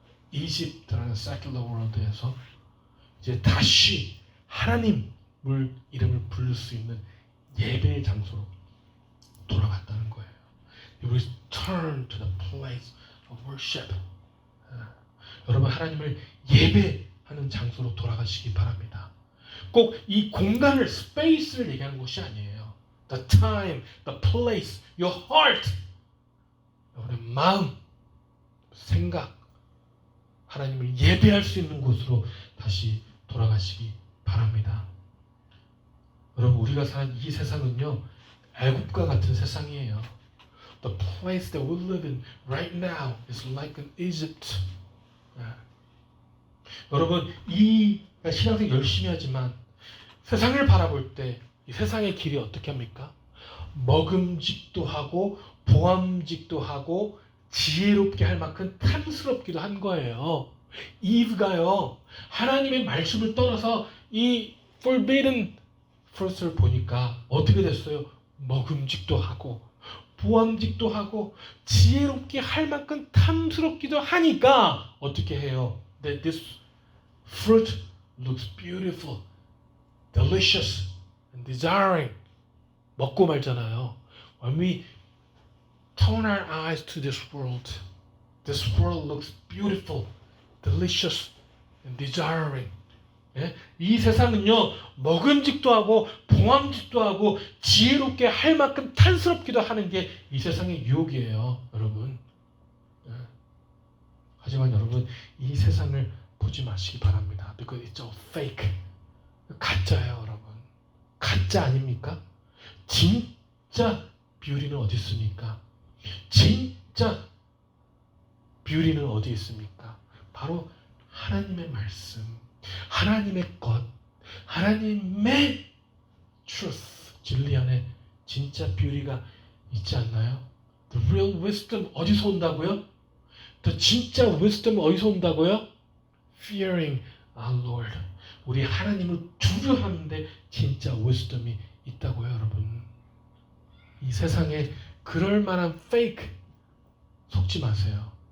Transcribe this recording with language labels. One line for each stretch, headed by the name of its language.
Korean: 이집트라는
English: secular world
Korean: 에서 이제 다시 하나님을 이름을 부를 수 있는 예배의 장소로 돌아갔다는 거예요.
English: You return to the place of worship.
Korean: 여러분 하나님을 예배하는 장소로 돌아가시기 바랍니다. 꼭 이 공간을 스페이스를 얘기하는 것이 아니에요.
English: The time, the place, your heart.
Korean: 여러분의 마음, 생각, 하나님을 예배할 수 있는 곳으로 다시 돌아가시기 바랍니다. 여러분 우리가 사는 이 세상은요 애굽과 같은 세상이에요.
English: The place that we live in right now is like an Egypt.
Korean: 여러분 이 신앙생 열심히 하지만 세상을 바라볼 때 이 세상의 길이 어떻게 합니까? 먹음직도 하고 보암직도 하고 지혜롭게 할 만큼 탐스럽기도 한 거예요. 이브가요 하나님의 말씀을 떠나서 이
English: forbidden fruit
Korean: 을 보니까 어떻게 됐어요? 먹음직도 하고 보암직도 하고 지혜롭게 할 만큼 탐스럽기도 하니까 어떻게 해요?
English: That this fruit looks beautiful, delicious, and desiring.
Korean: 먹고 말잖아요.
English: When we turn our eyes to this world looks beautiful, delicious, and desiring.
Korean: 예? 이 세상은요 먹음직도 하고 봉함직도 하고 지혜롭게 할 만큼 탐스럽기도 하는 게 이 세상의 유혹이에요, 여러분. 예? 하지만 여러분 이 세상을 보지 마시기 바랍니다.
English: Because it's all fake.
Korean: 가짜예요, 여러분. 가짜 아닙니까? 진짜 뷰티는 어디 있습니까? 진짜 뷰티는 어디 있습니까? 바로 하나님의 말씀, 하나님의 것, 하나님의 truth, 진리 안에 진짜 뷰티가 있지 않나요?
English: The real wisdom
Korean: 어디서 온다고요? The 진짜 wisdom 어디서 온다고요?
English: Fearing our Lord.
Korean: 우리 하나님을 두려워하는데 진짜 wisdom이 있다고요, 여러분. 이 세상에 그럴 만한 fake 속지 마세요.